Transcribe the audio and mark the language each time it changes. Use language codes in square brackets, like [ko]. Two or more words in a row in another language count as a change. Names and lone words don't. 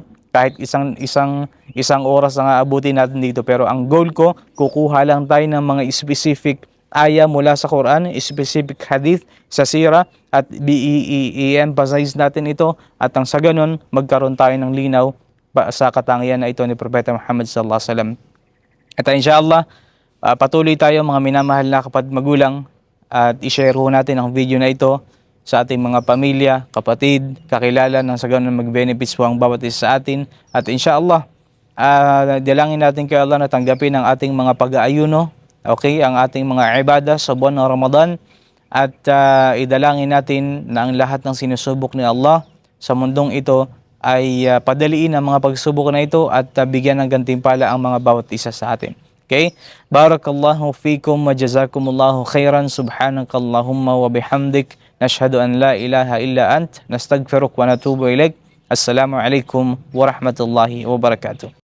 [tl] Kahit isang oras na aabutin natin dito. Pero ang goal ko, kukuha lang tayo ng mga specific aya mula sa Quran, specific hadith sa sira, at i-emphasize natin ito, at ang sa ganun, magkaroon tayo ng linaw sa katangian na ito ni Propeta Muhammad [ar] صلى الله عليه وسلم. [tl] At inshallah, patuloy tayo mga minamahal na kapatid magulang, at i-share ho natin ang video na ito sa ating mga pamilya, kapatid, kakilala, nang sa ganun mag-benefits po ang bawat isa sa atin. At inshallah, dalangin natin kay Allah na tanggapin ang ating mga pag-aayuno, okay, ang ating mga ibadah sa buwan ng Ramadan, at idalangin natin na ang lahat ng sinusubok ni Allah sa mundong ito ay padaliin ang mga pagsubok na ito at bigyan ng gantimpala ang mga bawat isa sa atin. Okay? [ar] بارك الله فيكم وجزاكم الله خيرا. سبحانك اللهم وبحمدك نشهد أن لا إله إلا أنت. نستغفرك ونتوب إليك السلام عليكم ورحمة الله وبركاته.